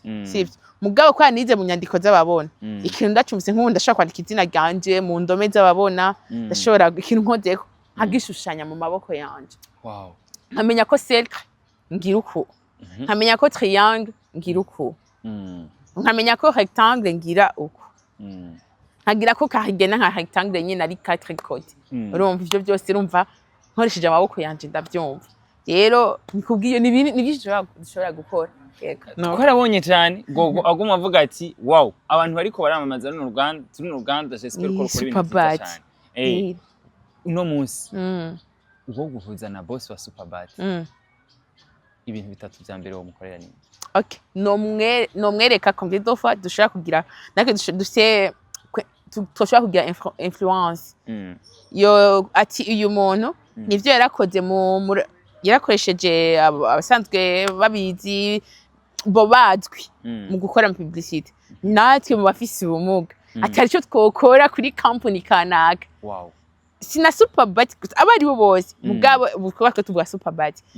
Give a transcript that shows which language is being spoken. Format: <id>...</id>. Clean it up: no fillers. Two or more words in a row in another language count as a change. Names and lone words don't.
<rn>sivyo mugabo ko nize mu nyandiko z'ababona ikintu ndacumvise nk'ubu ndashobora kwandika izina ryanje mu ndome z'ababona ndashobora ikintu nkozeko nkagishushanya mu maboko yanje nkamenya ko cercle ngira uku nkamenya ko triangle ngira uku nkamenya ko rectangle ngira uku nkagira ko kahigena nka rectangle nyine ari 4 côtés urumva ivyo byose urumva nkoresheje amaboko yanje ndavyumva rero nikubwiye nibiki dushobora gukora twarabonye cyane gogo aguma avuga ati wow abantu bariko baramamaza runo ruganda j'espère ko rukora ibintu byiza cyane uno munsi uwo guhuza na boss wa Superbad ibintu bitatu bya mbere wo mukorera ni okay no mwereka</rn> <fr>combien de fois</fr> <rn>dushobora kugira nake dushobora kugira influence yo ati uyu muntu nivyo yarakoze yarakoresheje abasanzwe babizi bo bazwi mu gukora publicity natwe mu bafise ubumuga atari cyo twokora kuri company kanaka sina Superbad abari bo bose mugabo bukuba ko tubwa Superbad</rn>